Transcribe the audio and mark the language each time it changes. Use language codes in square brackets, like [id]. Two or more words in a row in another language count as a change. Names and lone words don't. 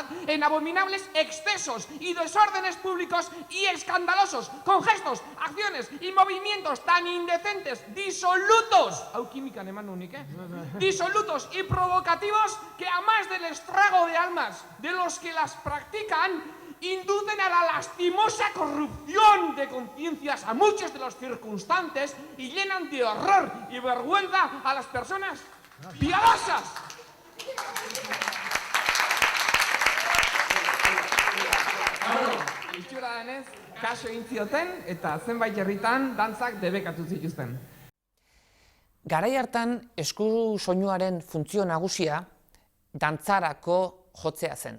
[es] en abominables excesos y desórdenes públicos y escandalosos, con gestos, acciones y movimientos tan indecentes, disolutos, disolutos y provocativos que a más del estrago de almas de los que las practican, inducen a la lastimosa corrupción de conciencias a muchos de los circunstantes y llenan de horror y vergüenza a las personas piadosas. [eu] Itxura denez, kaso egin zioten eta zenbait herritan dantzak debekatu zituzten. Garai hartan esku soinuaren funtzio nagusia dantzarako jotzea zen.